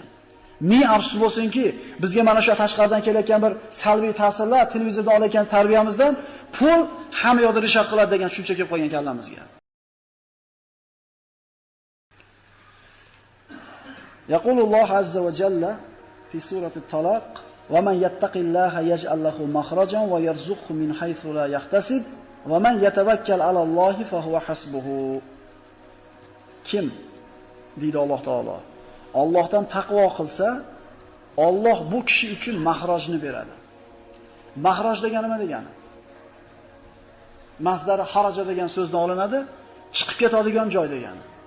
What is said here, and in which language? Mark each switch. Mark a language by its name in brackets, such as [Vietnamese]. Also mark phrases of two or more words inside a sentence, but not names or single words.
[Uzbek] Ming afsus bo'lsinki, bizga mana shu tashqaridan kelayotgan bir salbiy ta'sirlar, televizorda olayotgan tarbiyamizdan pul hamma yoqda rishaq qiladi degan tushuncha kelib qolgan kallamizga. [Arabic] يَقُولُ اللَّهُ عَزَّ وَجَلَّ فِي سُورَةِ الطَّلَاقِ: وَمَنْ يَتَّقِ اللَّهَ يَجْعَلْ لَهُ مَخْرَجًا وَيَرْزُقْهُ مِنْ حَيْثُ لَا يَحْتَسِبُ وَمَنْ يَتَوَكَّلْ عَلَى اللَّهِ فَهُوَ حَسْبُهُ." [Uzbek] Kim deydi Alloh taolo? Allohdan taqvo qilsa, Alloh bu kishi uchun mahrojni beradi. Mahroj degani nima degani? Masdari xaraja degan so'zdan olinadi, chiqib ketadigan joy degani.